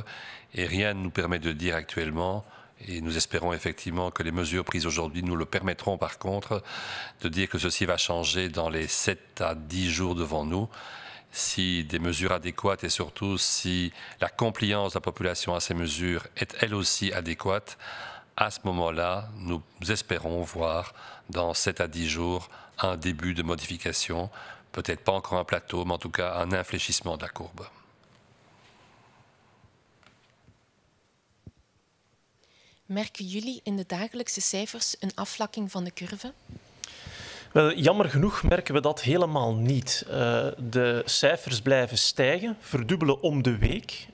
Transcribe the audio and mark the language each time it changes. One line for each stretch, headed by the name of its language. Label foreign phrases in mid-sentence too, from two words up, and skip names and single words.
French: Et rien ne nous permet de dire actuellement, et nous espérons effectivement que les mesures prises aujourd'hui nous le permettront par contre, de dire que ceci va changer dans les 7 à 10 jours devant nous, si des mesures adéquates et surtout si la compliance de la population à ces mesures est elle aussi adéquate. À ce moment-là, nous espérons voir dans 7 à 10 jours un début de modification, peut-être pas encore un plateau, mais en tout cas un infléchissement de la courbe.
Dutch: Merken jullie in de dagelijkse cijfers een afvlakking van de curve? Wel, jammer genoeg merken we dat helemaal niet. De cijfers blijven stijgen, verdubbelen om de week.